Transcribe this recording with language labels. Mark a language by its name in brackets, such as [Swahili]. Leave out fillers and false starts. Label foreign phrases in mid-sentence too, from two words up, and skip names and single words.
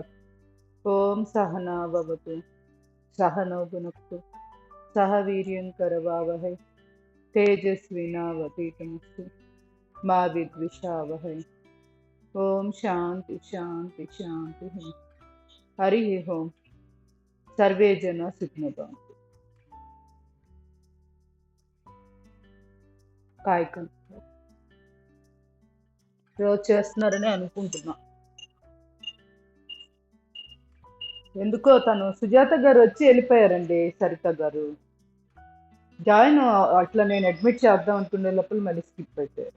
[Sanskrit] ओम् सहना ववतु सहनौ भुनक्तु सहवीर्यं करवावहै तेजस्विनावधीतमस्तु मा विद्विषावहै. ओम् शान्तिः शान्तिः शान्तिः. हरि ओम्. सर्वे जना सुखिनो भवन्तु. [Telugu] కాయకం రోజు చేస్తున్నారని అనుకుంటున్నా. ఎందుకో తను సుజాత గారు వచ్చి వెళ్ళిపోయారండి. సరిత గారు జాయిన్ అట్లా నేను అడ్మిట్ చేద్దాం అనుకునే లోపల మళ్ళీ స్కిప్ అయిపోయారు.